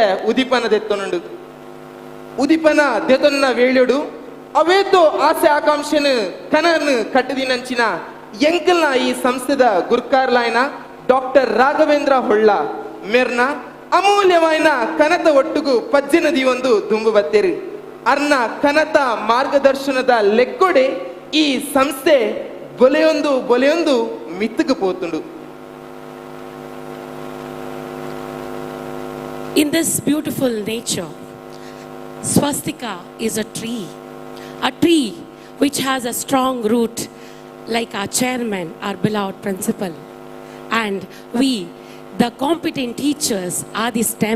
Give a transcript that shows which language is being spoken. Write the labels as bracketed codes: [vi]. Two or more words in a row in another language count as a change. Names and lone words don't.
[tcy] ಉದಿಪನ ದೆತ್ತೊನುಂಡು ಉದಿಪನ ದೆತೊನ್ನ ವೇಳೆಡು ಅವೇತೋ ಆಸೆ ಆಕಾಂಕ್ಷೆನು ಕನನು ಕಟ್ಟದಿನಂಚಿನ ಎಂಕಲ್ನ ಈ ಸಂಸ್ಥೆದ ಗುರ್ಕಾರ್ಲಾಯ್ನ ಡಾಕ್ಟರ್ ರಾಘವೇಂದ್ರ ಹೊಳ್ಳ ಮೇರ್ನ ಅಮೂಲ್ಯವಾಯಿನ ಕನತ ಒಟ್ಟುಗು ಪಜ್ಜಿನದಿ ಒಂದು ದುಂಬು ಬತ್ತೇರಿ ಅರ್ನ ಕನತ ಮಾರ್ಗದರ್ಶನದ ಲೆಕ್ಕೊಡೆ ಈ ಸಂಸ್ಥೆ ಬೊಲೆಯೊಂದು ಮಿತ್ತುಕು ಪೋತುಂಡು. [en] In this beautiful nature, Swastika is a tree which has a strong root, like our chairman, our beloved principal. And we, the competent teachers, are the stem.